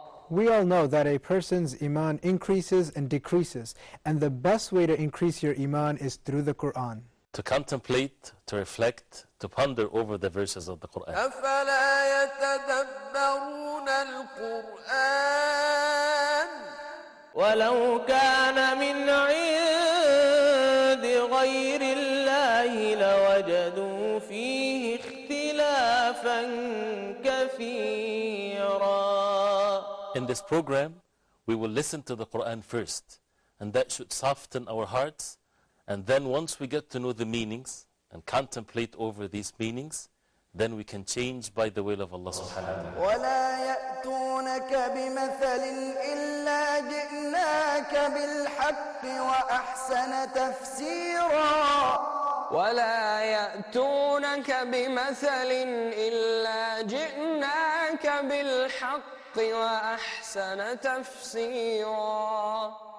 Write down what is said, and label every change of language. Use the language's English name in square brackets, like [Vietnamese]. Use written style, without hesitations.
[English] We all know that a person's iman increases and decreases, and the best way to increase your iman is through the Quran. To contemplate, to reflect, to ponder over the verses of the Quran. [Arabic] أفلا يتدبرون القرآن ولو كان من عند غير الله لوجدوا فيه اختلافا كثيرا. [English] In this program, we will listen to the Quran first, and that should soften our hearts. And then once we get to know the meanings and contemplate over these meanings, then we can change by the will of Allah subhanahu wa ta'ala. [Arabic] ولا يأتونك بمثل إلا جئناك بالحق وأحسن تفسيرا. ولا يأتونك بمثل إلا جئناك بالحق وأحسن تفسيرا.